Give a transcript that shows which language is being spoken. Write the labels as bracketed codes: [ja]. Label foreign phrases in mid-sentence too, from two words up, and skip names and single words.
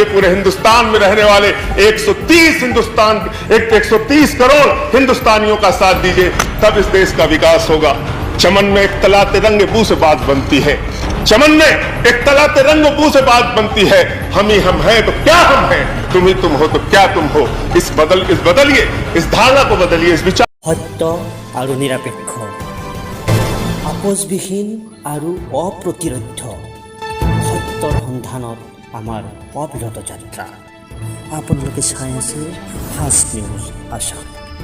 [hi] पूरे हिंदुस्तान में रहने वाले 130 करोड़ हिंदुस्तानियों का साथ दीजिए, तब इस देश का विकास होगा। चमन में एक तलाते रंग बू से बात बनती है, चमन में एक तलाते रंग बू से बात बनती है। हम ही हम हैं तो क्या हम हैं, तुम ही तुम हो तो क्या तुम हो। बदलिए, इस धारणा को बदलिए, इस विचार। [as] সত্য আৰু নিৰপেক্ষ, আপোচবিহীন আৰু অপ্ৰতিৰোধ্য সত্যৰ সন্ধানত আমাৰ অবিৰত যাত্ৰা। আপোনালোকে চাই আছে ফাষ্ট নিউজ আসাম।